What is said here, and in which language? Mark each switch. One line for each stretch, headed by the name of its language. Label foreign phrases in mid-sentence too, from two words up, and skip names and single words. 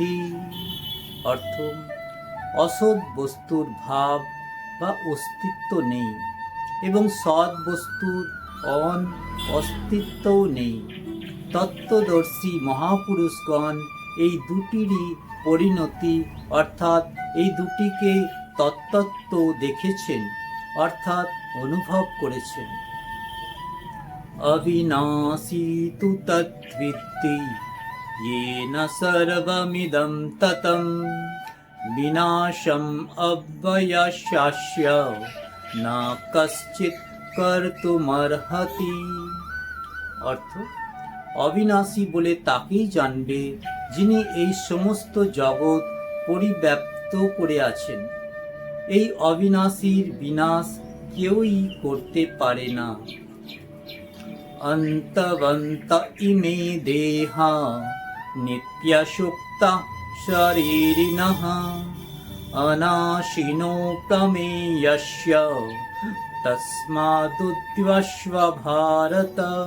Bangla: অর্থ, অসৎ বস্তুর ভাব বা অস্তিত্ব নেই এবং সৎ বস্তুর অস্তিত্বও নেই। তত্ত্বদর্শী মহাপুরুষগণ এই দুটিরই পরিণতি, অর্থাৎ এই দুটিকে তত্ত্বত দেখেছেন, অর্থাৎ অনুভব করেছেন।
Sanskrit: अविनाशी तु तद्विद्धि येन सर्वमिदं ततं विनाशम् अव्ययस्यास्य न कश्चित् कर्तुमर्हति।
Bangla: অর্থ, অবিনাশী বলে তাকেই জানবে যিনি এই সমস্ত জগৎ পরিব্যাপ্ত করে আছেন। এই অবিনাশীর বিনাশ কেউই করতে পারে না।
Sanskrit: অন্তবন্ত ইমে দেহা নিত্যসুক্তা শরীরিণঃ অনাশিনো প্রমেয়স্য তস্মাদুদ্ভস্ব ভারত।